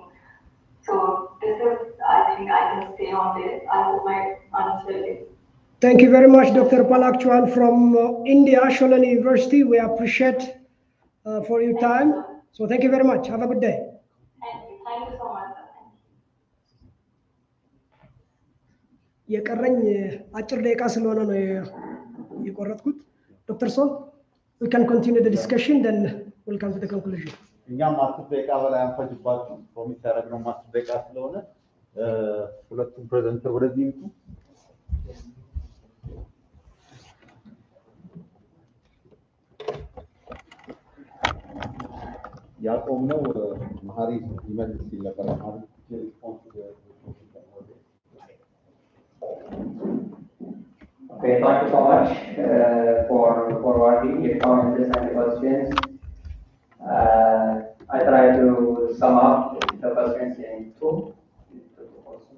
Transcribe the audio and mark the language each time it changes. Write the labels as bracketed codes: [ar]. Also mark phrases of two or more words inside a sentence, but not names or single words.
[en] So this is, I think, I can say on this. I hope my answer is. Thank you very much, Dr. Palak Chauhan from India, Sholan University. We appreciate for your time. So thank you very much. Have a good day. Thank you so much. [am] የቀረኝ አጭር ደቂቃ ስለሆነ ነው የቆረጥኩት። ዶክተር ሶል [en] we can continue the discussion, then we'll come to the conclusion. [am] እኛም 10 ደቂቃ በላይ አንፈጅባችሁ ፕሮሚስ ያደረግነው 10 ደቂቃ ስለሆነ ሁለቱም ፕሬዘንተር ወደዚህ ይምጡ። ያቆምነው መሀሪ ይመልስ ሲል ነበር። መሀሪ ሪስፖንስ [en] Okay, thank you so much for forwarding your comments and questions. I try to sum up the questions in two questions.